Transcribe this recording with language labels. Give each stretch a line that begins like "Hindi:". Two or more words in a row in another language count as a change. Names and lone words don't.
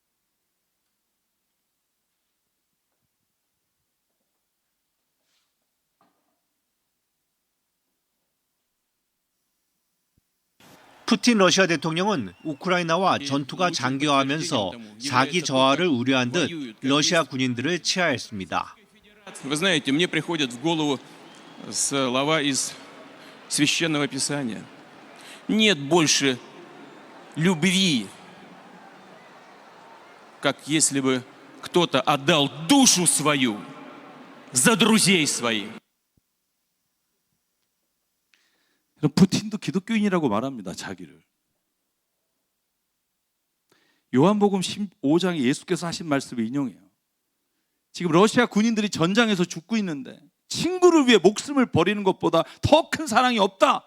Korean: 푸틴 러시아 대통령은 우크라이나와 전투가 장기화하면서 사기 저하를 우려한 듯 러시아 군인들을 치하했습니다.
Russian: Вы знаете, мне приходят в голову слова из Священного Писания. Нет больше любви, как если бы кто-то отдал душу свою за друзей своих.
Korean: 푸틴도 기독교인이라고 말합니다. 자기를. 요한복음 15장에 예수께서 하신 말씀을 인용해요. 지금 러시아 군인들이 전장에서 죽고 있는데 친구를 위해 목숨을 버리는 것보다 더 큰 사랑이 없다.